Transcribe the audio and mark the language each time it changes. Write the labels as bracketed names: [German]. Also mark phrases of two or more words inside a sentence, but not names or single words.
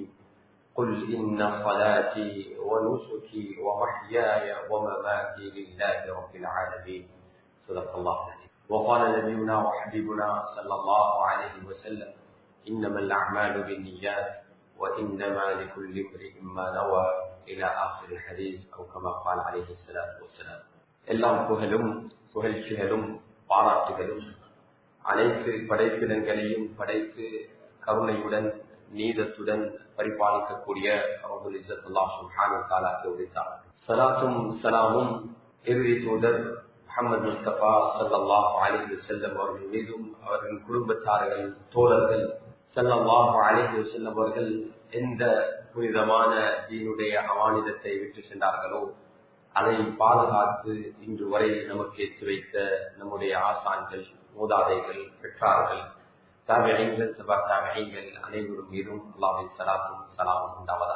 [Arabic] قل إن صلاتي ونسكي ومحياي ومماتي لله رب العالمين. صدق الله العظيم. وقال نبينا وحبيبنا صلى الله عليه وسلم: إنما الأعمال بالنيات وإنما لكل امرئ ما نوى إلى آخر الحديث أو كما قال عليه الصلاة والسلام. [Tamil] எல்லாம் புகழும் புகழ்ச்சிகளும் பாராட்டுகளும் அனைத்து படைப்பினங்களையும் படைத்து கருணையுடன் நீதத்துடன் பரிபாலிக்கக்கூடிய ரப்பல் இஸ்ஸத் அல்லாஹ் [Arabic] سبحانه وتعالى [Tamil] உரித்தார். ஸலாத்தும் ஸலாமும் இறுதி தூதர் முஹம்மது முஸ்தபா [Arabic] صلى الله عليه وسلم [Tamil] அவர்கள் மீதும் அவர்களின் குடும்பத்தார்கள் தோழர்கள் [Arabic] صلى الله عليه وسلم [Tamil] அவர்கள் எந்த புனிதமான தீனுடைய அமானிதத்தை விட்டு சென்றார்களோ அதை பாதுகாத்து இன்று வரை நமக்கு ஏற்றி வைத்த நம்முடைய ஆசான்கள், மூதாதைகள், பெற்றார்கள், தாபிஈன்கள், தபா தாபிஈன்கள் அனைவரும் மீதும் அல்லாஹ்வின் ஸலாத்தும் ஸலாமும் உண்டாவதாக.